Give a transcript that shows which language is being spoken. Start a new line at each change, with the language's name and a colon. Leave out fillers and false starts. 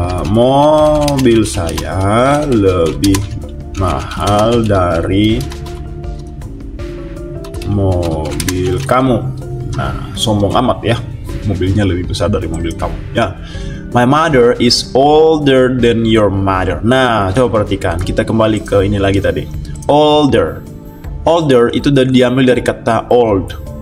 Indonesian: Mobil saya lebih mahal dari mobil kamu. Nah, sombong amat ya, mobilnya lebih besar dari mobil kamu ya.
English: My mother is older than your mother.
Indonesian: Nah, coba perhatikan. Kita kembali ke ini lagi tadi. Older. Older itu diambil dari kata old.